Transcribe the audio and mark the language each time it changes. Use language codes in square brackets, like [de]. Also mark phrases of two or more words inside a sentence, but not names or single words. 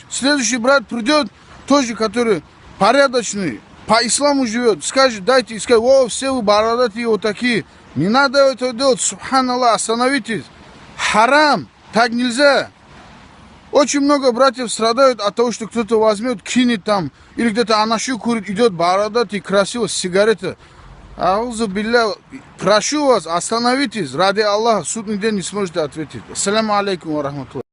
[ru] Следующий брат придет, тоже, который порядочный, по исламу живет, скажет, дайте, и скажет, о, все вы бородатые вот такие. Не надо этого делать, субханаллах, остановитесь. Харам, так нельзя. Очень много братьев страдают от того, что кто-то возьмет, кинет там, или где-то анашу курит, идет бородатый, красиво, с сигаретой. [ar] أعوذ بالله, [ru] прошу вас, остановитесь, ради Аллаха, судный день не сможете ответить. [ar] السلام عليكم ورحمة الله.